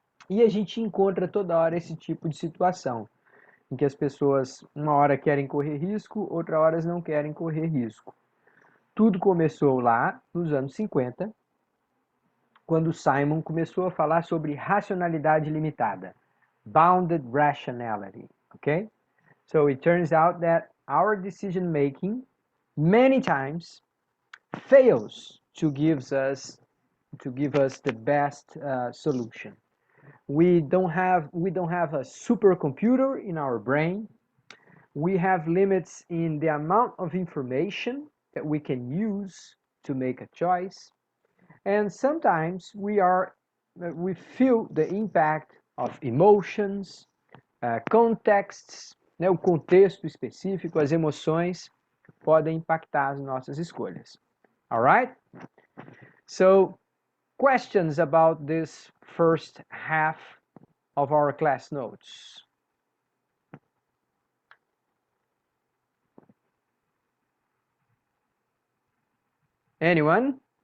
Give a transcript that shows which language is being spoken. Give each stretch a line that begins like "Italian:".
Portuguese: E a gente encontra toda hora esse tipo de situação, em que as pessoas uma hora querem correr risco, outra hora não querem correr risco. Tudo começou lá nos anos 50, quando Simon começou a falar sobre racionalidade limitada,
English: bounded rationality, okay? So it turns out that our decision making many times fails to give us the best solution. We don't have a supercomputer in our brain. We have limits in the amount of information that we can use to make a choice. And sometimes we feel the impact of emotions, contexts, né?
Portuguese: O contexto específico, as emoções podem impactar as nossas escolhas.
English: All right? So, questions about this first half of our class notes? Anyone?